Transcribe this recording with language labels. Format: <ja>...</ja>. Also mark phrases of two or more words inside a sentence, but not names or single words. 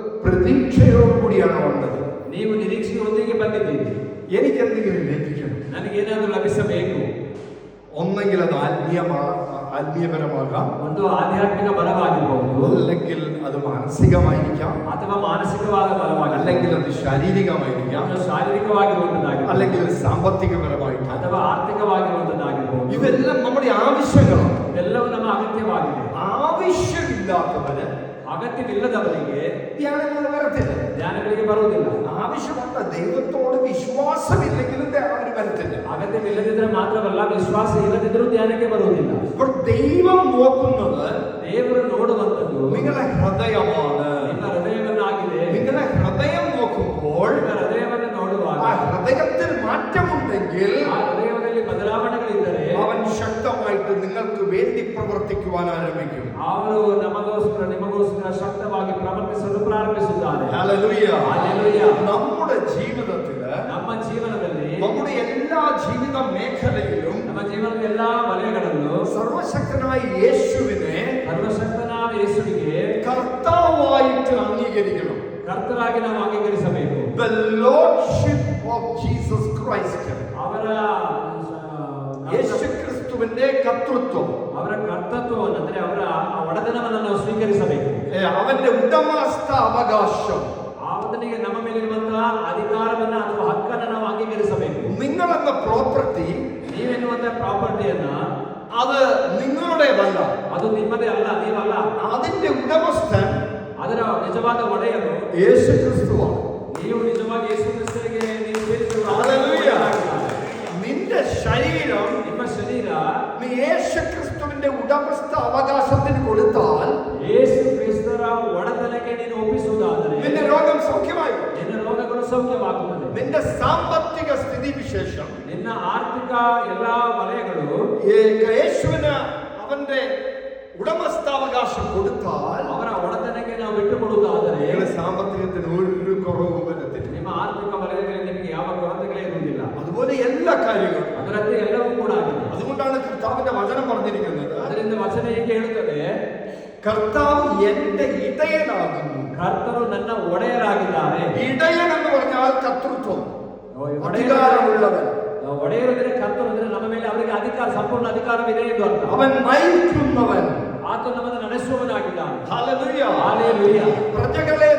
<ml>പ്രതീക്ഷയോടുകൂടിയാണ് വന്നത്.</ml> <kn>ನೀವು ನಿರೀಕ್ಷೆಯೊಂದಿಗೆ ಬಂದಿದ್ದೀರಿ.</kn> <ml>എനിക്ക് എന്തെങ്കിലും ലഭിക്കണം,</ml> <kn>ನನಗೇನಾದರೂ ಲಭಿಸಬೇಕು.</kn> <ml>ഒന്നെങ്കിൽ അത് ആത്മീയപരമാകാം,</ml> <kn>ಒಂದು ಆಧ್ಯಾತ್ಮಿಕ ಬಲವಾಗಿರಬಹುದು,</kn> <ml>അല്ലെങ്കിൽ അത് മാനസികമായിരിക്കാം,</ml> <kn>ಅಥವಾ ಮಾನಸಿಕವಾದ ಬಲವಾಗಿರಬಹುದು,</kn> <ml>അല്ലെങ്കിൽ അത് ശാരീരികമായിരിക്കാം,</ml> <kn>ಶಾರೀರಿಕವಾಗಿರುವಂತದ್ದಾಗಿರಬಹುದು,</kn> <ml>അല്ലെങ്കിൽ സാമ്പത്തികപരമായിരിക്കാം,</ml> <kn>ಅಥವಾ ആರ್ಥಿಕವಾಗಿರುವಂತದ್ದಾಗಿರಬಹುದು.</kn> <ml>ഇതെല്ലാം നമ്മുടെ ആവശ്യങ്ങളാണ്.</ml> <kn>ಇವೆಲ್ಲವೂ ನಮ್ಮ ಅಗತ್ಯವಾಗಿದೆ.</kn> <ml>ആവശ്യമില്ലാത്തവന്,</ml> <kn>ಅಗತ್ಯವಿಲ್ಲದವರಿಗೆ</kn> <ml>ധ്യാനങ്ങൾ വരത്തില്ല,</ml> <kn>ಧ್ಯಾನಗಳಿಗೆ ಬರುವುದಿಲ್ಲ.</kn> <ml>ആവശ്യമുള്ള ദൈവത്തോട് വിശ്വാസമില്ലെങ്കിലും അവന് വരത്തില്ല.</ml> <kn>ಅಗತ್ಯವಿಲ್ಲದಿದ್ರೆ ಮಾತ್ರವಲ್ಲ, ವಿಶ್ವಾಸ ಇಲ್ಲದಿದ್ರೂ ಧ್ಯಾನಕ್ಕೆ ಬರುವುದಿಲ್ಲ.</kn> <ml>അപ്പോൾ ദൈവം നോക്കുന്നത്,</ml> <kn>ದೇವರು ನೋಡುವಂತದ್ದು</kn> <ml>നിങ്ങളുടെ ഹൃദയമാണ്.</ml> <kn>ನಿಮ್ಮ ಹೃದಯವನ್ನಾಗಿದೆ.</kn> <ml>നിങ്ങളുടെ ഹൃദയം നോക്കുമ്പോൾ,</ml> <kn>ನಿಮ್ಮ ಹೃದಯವನ್ನು ನೋಡುವಾಗ</kn> <ml>ആ ഹൃദയത്തിൽ മാറ്റമുണ്ടെങ്കിൽ,</ml> <kn>ಆ ಹೃದಯದಲ್ಲಿ ಬದಲಾವಣೆಗಳಿದ್ದರೆ</kn> <ml>അവൻ ശക്തമായിട്ട് നിങ്ങൾക്ക് വേണ്ടി പ്രവർത്തിക്കുവാൻ ആരംഭിക്കും.</ml> <kn>ಅವರು ನಮಗೋಸ್ಕರ ನಿಮಗೋಸ್ಕರ ಶಕ್ತವಾಗಿ ಪ್ರವರ್ತಿಸಲು ಪ್ರಾರಂಭಿಸುತ್ತಾರೆ.</kn> <ml>ഹല്ലേലൂയ.</ml> <kn>ಹಲ್ಲೆಲೂಯ.</kn> <ml>നമ്മുടെ ജീവിതത്തില്,</ml> <kn>ನಮ್ಮ ಜೀವನದಲ್ಲಿ,</kn> <ml>നമ്മുടെ എല്ലാ ജീവിത മേഖലയിലും</ml> <kn>ನಮ್ಮ ಜೀವನದ ಎಲ್ಲಾ ವಲಯಗಳಲ್ಲೂ</kn> <ml>സർവശക്തനായ യേശുവിനെ</ml> <kn>ಸರ್ವಶಕ್ತನಾದ ಯೇಸುವಿಗೆ</kn> <ml>കർത്താവായിട്ട് അംഗീകരിക്കണം.</ml> <kn>ಕರ್ತರಾಗಿ ನಾವು ಅಂಗೀಕರಿಸಬೇಕು.</kn> <en>The Lordship of Jesus Christ.</en> <kn>ಅವರ</kn> <ml>യേശുക്രിസ്തുവിന്റെ കർത്തൃത്വം,</ml> <kn>ಅವರ ಕರ್ತೃತ್ವವನ್ನು, ಅಂದರೆ ಅವರ ಒಡೆತನವನ್ನು ನಾವು ಸ್ವೀಕರಿಸಬೇಕು.</kn> <ml>അവന്റെ ഉടമസ്ഥ അവകാശം,</ml> <kn>ಆತನಿಗೆ ನಮ್ಮ ಮೇಲಿರುವಂತಹ ಅಧಿಕಾರವನ್ನ ಅಥವಾ ಹಕ್ಕನ್ನು ನಾವು ಅಂಗೀಕರಿಸಬೇಕು.</kn> <ml>നിങ്ങളെന്ന പ്രോപ്പർട്ടി,</ml> <kn>ನೀವೆನ್ನುವಂತಹ ಪ್ರಾಪರ್ಟಿಯನ್ನ,</kn> <ml>അത് നിങ്ങളുടേതല്ല,</ml> <kn>ಅದು ನಿಮ್ಮದೇ ಅಲ್ಲ, ನೀವಲ್ಲ.</kn> <ml>അതിന്റെ ഉടമസ്ഥൻ</ml> <kn>ಅದರ ನಿಜವಾದ ಒಡೆಯರು</kn> <ml>യേശുക്രിസ്തുവാണ്.</ml> <kn>ನೀವು ನಿಜವಾಗಿ ಯೇಸು ಕ್ರಿಸ್ತನಿಗೆ ನೀವು</kn> <ml>ഹല്ലേലൂയ. നിന്റെ ശരീരം,</ml> <kn>ನಿಮ್ಮ ಶರೀರ</kn> <ml>നീ യേശുക്രിസ്തുവിന്റെ ഉടമസ്ഥ അവകാശത്തിന് കൊടുത്താൽ,</ml> <kn>ಯೇಸು ಕ್ರಿಸ್ತರ ಒಡೆತನಕ್ಕೆ ನೀನು ಒಪ್ಪಿಸುವುದಾದರೆ</kn> <ml>നിന്റെ രോഗം സൗഖ്യമായി,</ml> <kn>ನಿನ್ನ ರೋಗಗಳು ಸೌಖ್ಯವಾಗುತ್ತದೆ.</kn> <ml>നിന്റെ സാമ്പത്തിക സ്ഥിതി വിശേഷം,</ml> <kn>ನಿನ್ನ ಆರ್ಥಿಕ ಎಲ್ಲಾ ವಲಯಗಳು</kn> <ml>യേശുവിന് അവന്റെ ഉടമസ്ഥാവകാശം കൊടുത്താൽ,</ml> <kn>ಅವರ ಒಡೆತನಕ್ಕೆ ನಾವು ಬಿಟ್ಟುಕೊಡುವುದಾದರೆ</kn> <ml>നിങ്ങളുടെ സാമ്പത്തികത്തിന് ഒരു കുറവും വരത്തില്ല.</ml> <kn>ನಿಮ್ಮ ಆರ್ಥಿಕ ವಲಯದಲ್ಲಿ ನಿಮಗೆ ಯಾವ ಕೊರತೆಗಳೇ ಇರುವುದಿಲ್ಲ.</kn> <ml>അതുപോലെ എല്ലാ കാര്യങ്ങളും.</ml> <kn>ಅದರಂತೆ ಎಲ್ಲವೂ ಕೂಡ ಆಗಿದೆ.</kn> <ml>അതുകൊണ്ടാണ് കർത്താവിന്റെ വചനം പറഞ്ഞിരിക്കുന്നത്,</ml> <kn>ಅದರಿಂದ ವಚನ ಹೀಗೆ ಹೇಳುತ್ತದೆ,</kn> <ml>കർത്താവ് എന്റെ ഇടയനാകുന്നു.</ml> <kn>ಕರ್ತರು ನನ್ನ ಒಡೆಯರಾಗಿದ್ದಾರೆ.</kn> <ml>ഇടയൻ എന്ന് പറഞ്ഞാൽ കർത്തൃത്വം, അധികാരമുള്ളവൻ.</ml> <kn>ಒಡೆಯರಂದ್ರೆ ಕರ್ತರು ಅಂದ್ರೆ ನಮ್ಮ ಮೇಲೆ ಅವರಿಗೆ ಅಧಿಕಾರ, ಸಂಪೂರ್ಣ ಅಧಿಕಾರವಿದೆ ಎಂದು ಅರ್ಥ.</kn> <ml>അവൻ നയിക്കുന്നവൻ,</ml> <kn>ಆತ ನಮ್ಮನ್ನು ನಡೆಸುವವನಾಗಿದ್ದಾನೆ.</kn> <ml>ഹല്ലേലൂയ.</ml> <kn>ಹಲ್ಲೆಲೂಯ.</kn> <ml>പ്രജകൾ</ml>